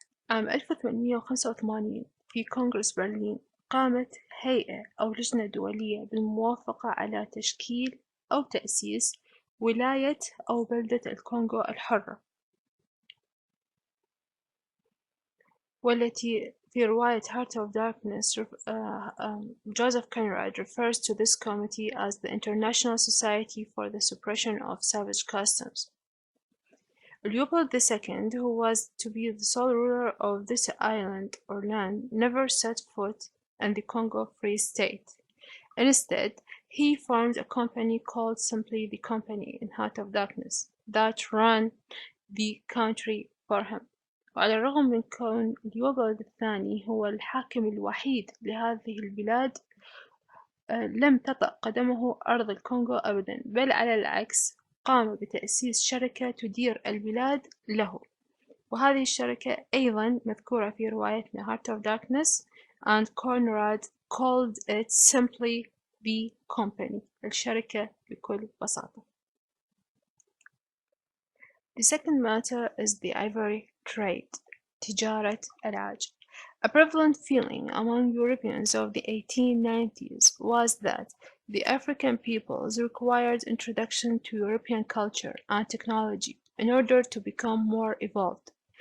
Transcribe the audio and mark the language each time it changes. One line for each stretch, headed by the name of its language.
Arabic: عام 1885 في كونغرس برلين قامت هيئة أو لجنة دولية بالموافقة على تشكيل أو تأسيس ولاية أو بلدة الكونغو الحرة، والتي في رواية Heart of Darkness
English: Joseph Conrad refers to this committee as the International Society for the Suppression of Savage Customs. Leopold II, who was to be the sole ruler of this island or land, never set foot in the Congo Free State. Instead, he formed a company called simply the Company in Heart of Darkness that ran the country for him.
Arabic: وعلى الرغم من كون ليوبولد الثاني هو الحاكم الوحيد لهذه البلاد، لم تطأ قدمه أرض الكونغو أبدا، بل على العكس قام بتأسيس شركة تدير البلاد له، وهذه الشركة أيضا مذكورة في روايتنا Heart of Darkness
English: and Conrad called it simply the Company،
Arabic: الشركة بكل بساطة.
English: The second matter is the ivory trade,
Arabic: تجارة العاج.
English: A prevalent feeling among Europeans of the 1890s was that the African peoples required introduction to European culture and technology in order to become more evolved.